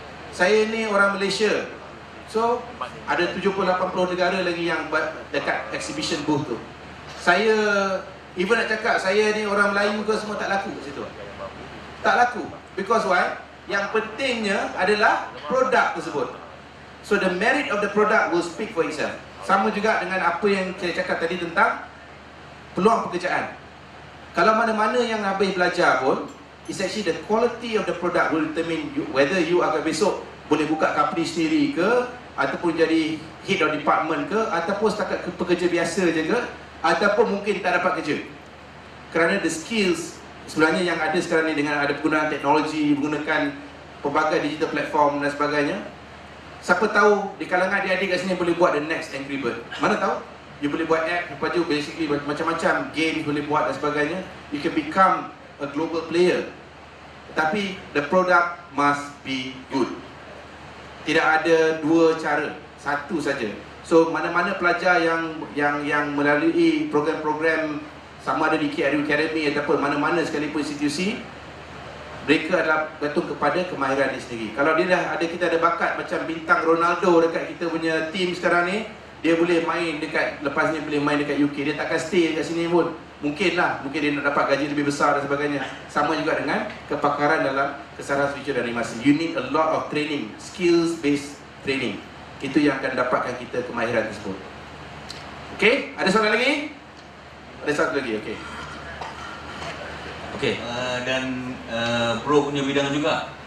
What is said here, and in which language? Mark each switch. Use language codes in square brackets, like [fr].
[ms] Saya ni orang Malaysia. So, ada 70-80 negara lagi yang dekat exhibition booth tu. Saya, even nak cakap saya ni orang Melayu ke semua tak laku kat situ. Tak laku. [en] Because why? [ms] Yang pentingnya adalah produk tersebut. [en] So, the merit of the product will speak for itself. [ms] Sama juga dengan apa yang saya cakap tadi tentang peluang pekerjaan. Kalau mana-mana yang habis belajar pun, [en] it's actually the quality of the product will determine whether you [ms] akan besok boleh buka company sendiri ke, ataupun jadi head of department ke, ataupun setakat pekerja biasa je ke, ataupun mungkin tak dapat kerja. Kerana the skills sebenarnya yang ada sekarang ni dengan ada penggunaan teknologi, menggunakan pelbagai digital platform dan sebagainya. Siapa tahu di kalangan adik-adik kat sini boleh buat the next Angry Bird. Mana tahu? You boleh buat app, lepas tu basically macam-macam games boleh buat dan sebagainya. [en] You can become a global player. [ms] Tapi [en] the product must be good. [ms] Tidak ada dua cara, satu saja. So mana-mana pelajar yang melalui program-program sama ada di KRU Academy ataupun mana-mana sekalipun institusi, mereka adalah bergantung kepada kemahiran dia sendiri. Kalau dia dah ada, kita ada bakat macam bintang Ronaldo dekat kita punya team sekarang ni, dia boleh main dekat, lepas ni boleh main dekat UK, dia takkan stay dekat sini pun. Mungkin dia nak dapat gaji lebih besar dan sebagainya. Sama juga dengan kepakaran dalam kesaran feature dan animasi. [en] You need a lot of training, skills based training. [ms] Itu yang akan dapatkan kita kemahiran tersebut. Okay, ada soalan lagi? Ada satu lagi, okay. Okay, dan Pro punya bidang juga.